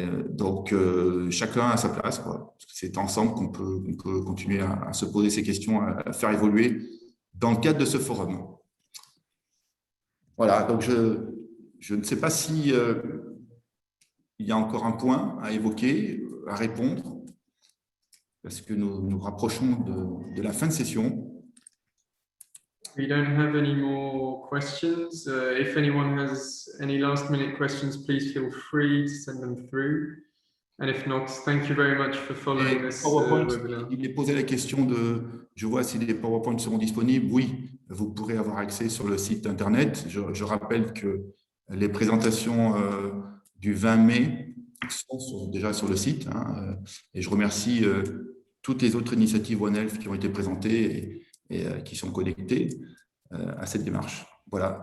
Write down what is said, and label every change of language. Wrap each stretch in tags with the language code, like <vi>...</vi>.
<fr>Donc, chacun à sa place. C'est ensemble qu'on peut continuer à se poser ces questions, à faire évoluer dans le cadre de ce forum. Voilà, donc je ne sais pas si il y a encore un point à évoquer, à répondre, parce que nous nous rapprochons de la fin de session.</fr> <en>We don't have any more questions. If anyone has any last-minute questions, please feel free to send them through. And if not, thank you very much for following this webinar.</en> <fr>Il est posé la question de, je vois si les PowerPoint seront disponibles. Oui, vous pourrez avoir accès sur le site internet. Je rappelle que les présentations du 20 mai sont déjà sur le site. Hein, et je remercie toutes les autres initiatives One Health qui ont été présentées et qui sont connectées à cette démarche. Voilà.</fr>